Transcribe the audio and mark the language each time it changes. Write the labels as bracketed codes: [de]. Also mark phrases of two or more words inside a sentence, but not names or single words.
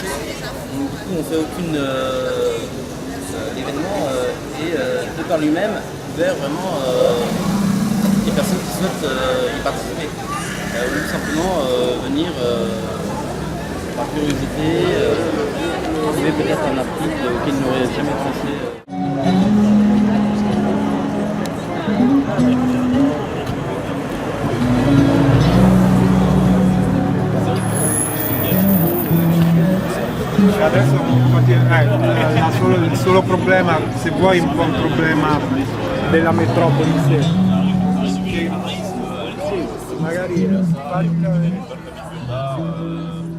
[fr] Donc, du coup, on ne fait aucune événement et de par lui-même ouvert vraiment à toutes les personnes qui souhaitent y participer. Ou tout simplement venir par curiosité, trouver peut-être un article auquel ils n'auraient jamais pensé. [it] Adesso il solo problema, se vuoi un po' un problema della metropoli, che magari